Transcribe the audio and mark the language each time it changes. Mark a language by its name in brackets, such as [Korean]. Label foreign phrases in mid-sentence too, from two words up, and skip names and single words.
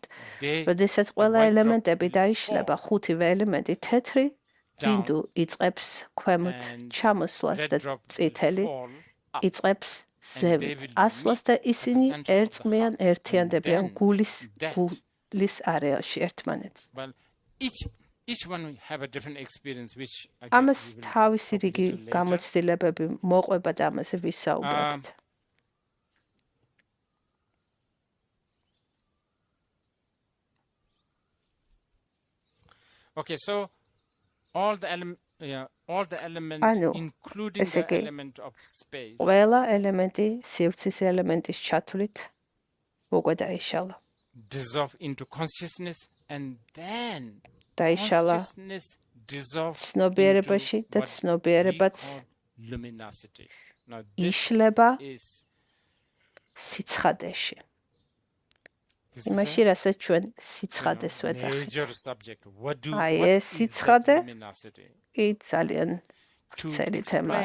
[Georgian] როდესაც ყველა ელემენტები დაიშლება, ხუთივე ელემენტი თეთრი ბინდუ იწყებს ქვემოთ ჩამოსვლას და წითელი იწყებს ზევით ასვლას და ისინი ერწყმიან, ერთიანდებიან გულის არეალში ერთმანეთს. ამას თავისი რიგი გამოცდილებები მოყვება და ამაზე ვისაუბრებთ. [English] Okay, so all the elements, including the element of space. [Georgian] ყველა ელემენტი, სივრცის ელემენტის ჩათვლით უკვე დაიშალა. [English] Dissolve into consciousness and then [Georgian] დაიშალა ცნობიერებაში და ცნობიერებაც იშლება სიცხადეში. იმაში, რასაც ჩვენ სიცხადეს ვეძახით. აი ეს სიცხადე კი ძალიან ვრცელი თემა.